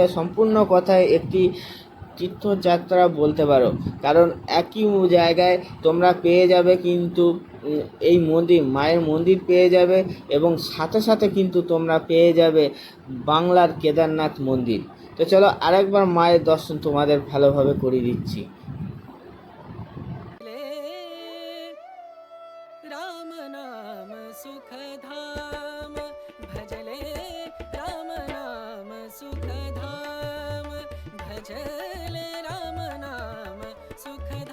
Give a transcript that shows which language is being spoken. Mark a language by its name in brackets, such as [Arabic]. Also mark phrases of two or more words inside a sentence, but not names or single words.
[Bangla] সম্পূর্ণ কথায় একটি তীর্থযাত্রা বলতে পারো, কারণ একই জায়গায় তোমরা পেয়ে যাবে কিন্তু এই মন্দির, মায়ের মন্দির পেয়ে যাবে এবং সাথে সাথে কিন্তু তোমরা পেয়ে যাবে বাংলার কেদারনাথ মন্দির। তো চলো আরেকবার মায়ের দর্শন তোমাদের ভালোভাবে করে দিচ্ছি। [Hindi] राम नाम सुख धाम भजले राम नाम सुख धाम भजले राम नाम सुख